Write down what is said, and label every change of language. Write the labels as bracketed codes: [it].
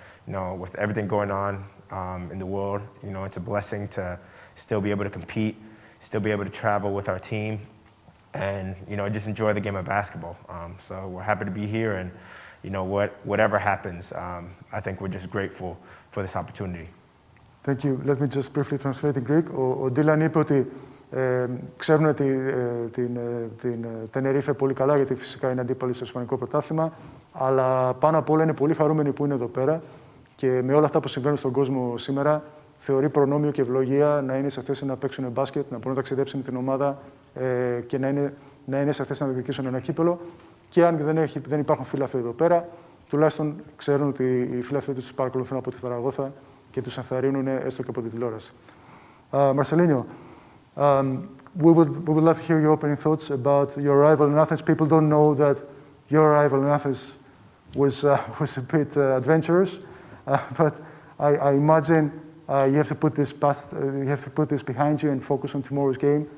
[en] So, with everything going on in the world, it's a blessing to still be able to compete, still be able to travel with our team, and just enjoy the game of basketball. So we're happy to be here, and whatever happens, I think we're just grateful for this opportunity. Thank you. Let me just briefly translate in Greek. [el] Ο Dylan είπε ότι ξέρουν την Τενερίφε πολύ καλά, γιατί φυσικά είναι αντίπαλοι στο Ισπανικό πρωτάθλημα, αλλά πάνω απ' όλα είναι πολύ χαρούμενοι που είναι εδώ πέρα και με όλα αυτά που συμβαίνουν στον κόσμο σήμερα, θεωρεί προνόμιο και ευλογία να είναι σε θέση να παίξουν μπάσκετ, να μπορούν να ταξιδέψουν με την ομάδα και να είναι σε θέση να διεκδικήσουν ένα κύπελο. Και αν δεν υπάρχουν φίλαθλοι εδώ πέρα, τουλάχιστον ξέρουν ότι οι φίλαθλοι τους παρακολουθούν από τη Ζαραγώθα και τους ενθαρρύνουν έστω και από τη τηλεόραση. [en] Marcelinho, we would love to hear your opening thoughts about your arrival in Athens. People don't know that your arrival in Athens was a bit adventurous, but I imagine you have to put this behind you and focus on tomorrow's game.